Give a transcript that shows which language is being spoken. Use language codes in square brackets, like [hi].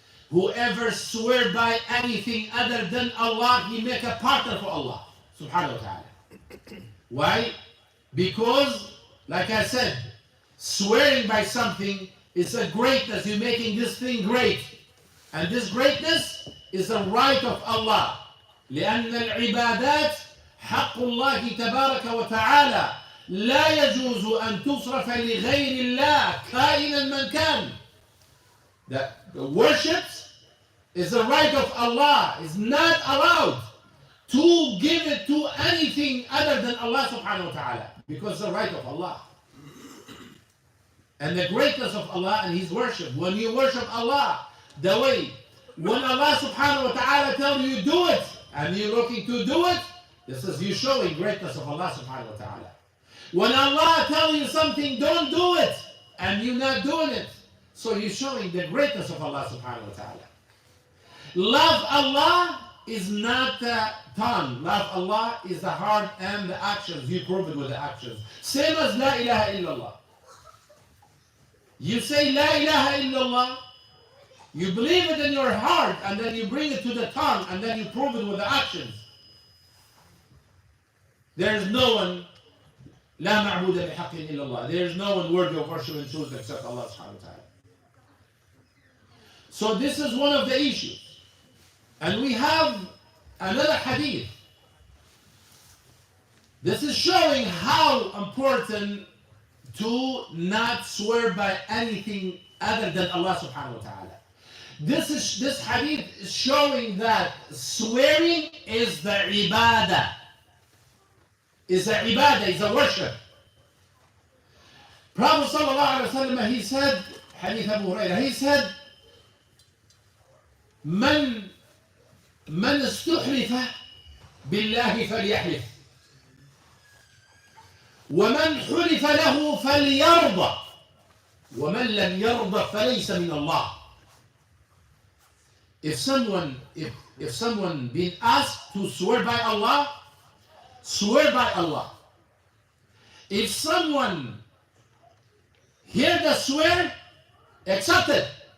[en] Whoever swear by anything other than Allah, he make a partner for Allah subhanahu wa ta'ala. Why? Because, like I said, swearing by something is a greatness. You're making this thing great. And this greatness is a right of Allah. [ar] لأن العبادات حق الله تبارك وتعالى لا يجوز أن تصرف لغير الله كائنا من كان. [en] The worship is the right of Allah. It's not allowed to give it to anything other than Allah subhanahu wa ta'ala, because it's the right of Allah. And the greatness of Allah and His worship. When you worship Allah, the way, when Allah subhanahu wa ta'ala tells you do it, and you're looking to do it, this is you showing greatness of Allah subhanahu wa ta'ala. When Allah tells you something, don't do it, and you're not doing it, so you're showing the greatness of Allah subhanahu wa ta'ala. Love Allah is not the tongue. Love Allah is the heart and the actions. You prove it with the actions. Same as La ilaha illallah. You say La ilaha illallah, you believe it in your heart, and then you bring it to the tongue, and then you prove it with the actions. There is no one, [ar] لا معبود بحق إلا الله. [en] There is no one worthy of worship and truth except Allah subhanahu wa ta'ala. So this is one of the issues. And we have another hadith. This is showing how important to not swear by anything other than Allah subhanahu wa ta'ala. This hadith is showing that swearing is the ibadah. Is a ibadah, is a worship. Prophet sallallahu alaihi wasallam, he said, [ar] hadith Abu Hurairah, he said, من استحلف بالله فليحلف ومن حلف له فليرضى ومن لم يرضى فليس من الله. [en] If someone being asked to swear by Allah, swear by Allah. If someone hear the swear, accept it.